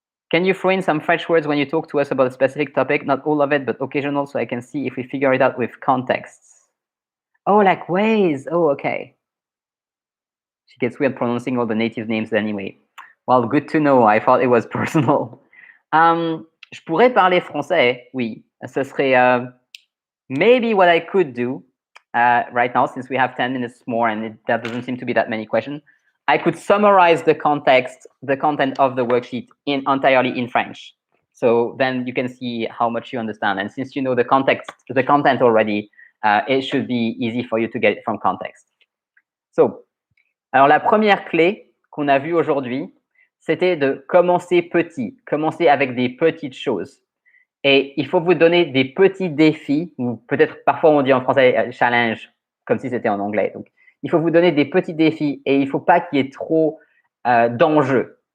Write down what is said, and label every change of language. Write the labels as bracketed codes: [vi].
[en] Can you throw in some French words when you talk to us about a specific topic? Not all of it, but occasional, so I can see if we figure it out with contexts. Oh, like ways. Oh, okay. She gets weird pronouncing all the native names anyway. Well, good to know. I thought it was personal. [fr] Je pourrais parler français, oui. Ce serait [en] maybe what I could do right now, since we have 10 minutes more and that doesn't seem to be that many questions. I could summarize the content of the worksheet entirely in French. So then you can see how much you understand. And since you know the content already, it should be easy for you to get it from context. [fr] So, alors la première clé qu'on a vue aujourd'hui, c'était de commencer petit, commencer avec des petites choses. Et il faut vous donner des petits défis, ou peut-être parfois on dit en français challenge, comme si c'était en anglais. Donc, il faut vous donner des petits défis et il ne faut pas qu'il y ait trop d'enjeux.